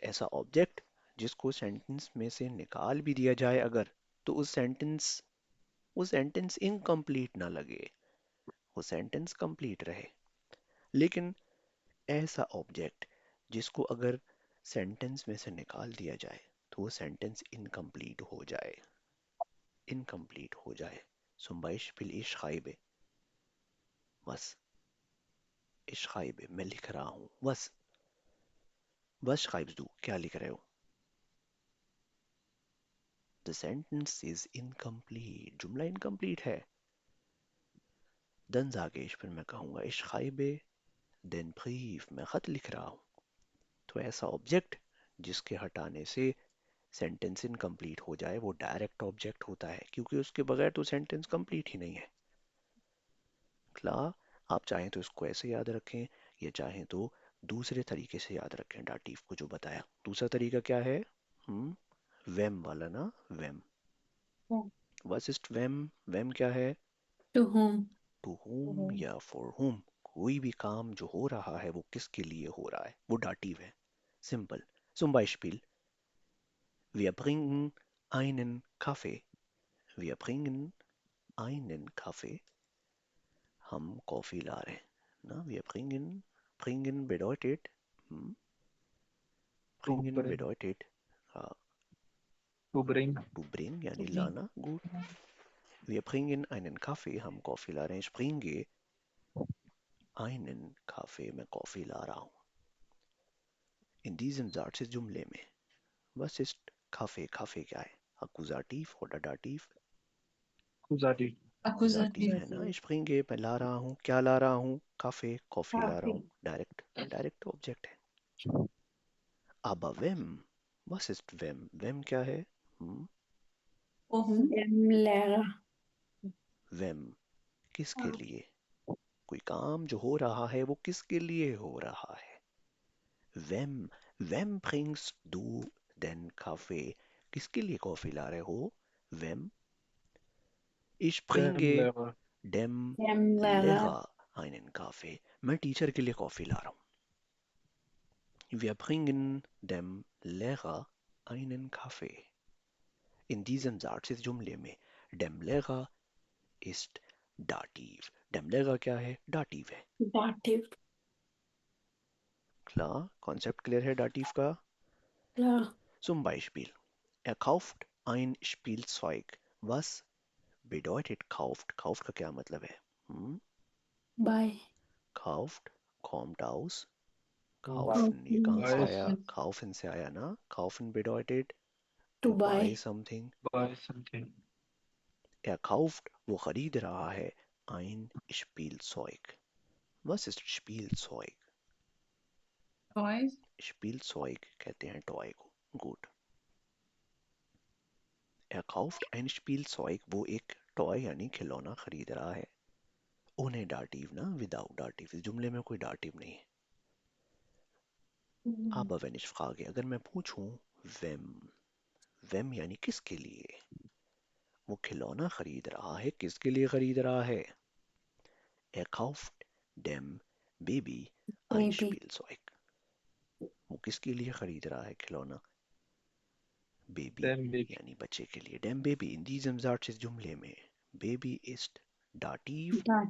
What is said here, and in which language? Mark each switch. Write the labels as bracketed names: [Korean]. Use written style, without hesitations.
[Hindi] ऐसा ऑब्जेक्ट जिसको सेंटेंस में से निकाल भी दिया जाए अगर, तो वो सेंटेंस इनकम्प्लीट ना लगे, वो सेंटेंस कंप्लीट रहे. लेकिन ऐसा ऑब्जेक्ट जिसको अगर सेंटेंस में से निकाल दिया जाए तो वो सेंटेंस इनकम्प्लीट हो जाए. [German] Zum Beispiel ich schreibe. Was? Ich schreibe. [Hindi] मैं लिख रहा हूँ. [German] Was schreibst du? [Hindi] क्या लिख रहे हो? [English] The sentence is incomplete. [Hindi] जुमला incomplete है. [German] Dann sage ich, [Hindi] फिर मैं कहूँगा [German] ich schreibe den Brief. [Hindi] मैं खत लिख रहा हूँ. तो ऐसा ऑब्जेक्ट जिसके हटाने से सेंटेंस इनकम्प्लीट हो जाए वो डायरेक्ट ऑब्जेक्ट होता है, क्योंकि उसके बगैर तो सेंटेंस कंप्लीट ही नहीं है. क्ला? आप चाहें तो इसको ऐसे याद रखें या चाहें तो दूसरे तरीके से याद रखें. डाटिव को जो बताया, दूसरा तरीका क्या है? वेम वाला ना. वेम. [German] Was ist wem? [Hindi] वेम क्या है? [English] To whom? [Hindi] टू whom या फॉर whom. कोई भी काम जो हो रहा है वो किसके लिए हो रहा है, वो डाटिव है. Simple. [German] Zum Beispiel, wir bringen einen Kaffee. Wir bringen einen Kaffee. [Hindi] हम कॉफी ला रहे हैं ना. [German] Wir bringen bedeutet bringen [English] bring. [German] bedeutet [English] To bring. [Hindi] to bring यानी लाना. [German] Gut. Wir bringen einen Kaffee. [Hindi] हम कॉफी ला रहे हैं. [German] Ich bringe einen Kaffee. [Hindi] मैं कॉफी ला रहा हूँ. [German] In diesem Satz, [Hindi] इस जुमले में [German] was ist Kaffee? [Hindi] Kaffee क्या है? [German] Akkusativ oder Dativ? [English] Accusative. [Hindi] Akkusativ है ना. [German] Ich bringe, [Hindi] मैं ला रहा हूँ. क्या ला रहा हूँ? Kaffee, कॉफी ला रहा हूँ. डायरेक्ट ऑब्जेक्ट है. [German] Aber wem? Was ist wem? [Hindi] Wem क्या है? [German] Dem Lehrer. [Hindi] Wem किसके लिए? कोई काम जो हो रहा है वो किसके लिए हो रहा है? [German] Wem bringst du den Kaffee? [Hindi] किसके लिए कॉफी ला रहे हो? Wem? Ich [German] Dem bringe Lehrer. dem Dem Lehrer. Lehrer einen Kaffee. [Hindi] मैं टीचर के लिए कॉफी ला रहा हूँ. [German] Wir bringen dem Lehrer einen Kaffee. In diesem Satz, [Hindi] इस जुमले में [German] dem Lehrer ist Dativ. [Hindi] Dem Lehrer क्या है? Dativ है. [English] Dative. [German] Klar? [Hindi] Konzept clear है Dativ का? [German] Klar. Zum Beispiel, kauft ein Spielzeug. Was bedeutet kauft? [Hindi] Kauft का क्या मतलब है? [English] Buy. [German] Kauft kommt aus kaufen. [Hindi] ये कहाँ से आया? [German] Kaufen से आया ना. Kaufen bedeutet [English] To to buy buy. something. Buy something. [German] Er kauft, [Hindi] वो खरीद रहा है, [German] ein Spielzeug. Was ist Spielzeug? [English] Toys. [Hindi] Spielzeug कहते हैं टॉय को. [German] Gut. Er kauft ein Spielzeug, [Hindi] वो एक टॉय यानी खिलौना खरीद रहा है. [German] ohne Dativ ना, [English] without Dativ. [Hindi] इस जुमले में कोई Dativ नहीं है. [German] Aber wenn ich frage, [Hindi] अगर मैं पूछूं wem यानी किसके लिए, वो खिलौना खरीद रहा है, किसके लिए खरीद रहा है? [German] Er kauft dem Baby ein Baby. Spielzeug. [Hindi] वो किसके लिए खरीद रहा है खिलौना? Baby [English] Then baby. [Hindi] यानी बच्चे के लिए. [German] dem Baby in diesem Satz [Hindi] इस जुमले में [German] Baby ist Dativ oder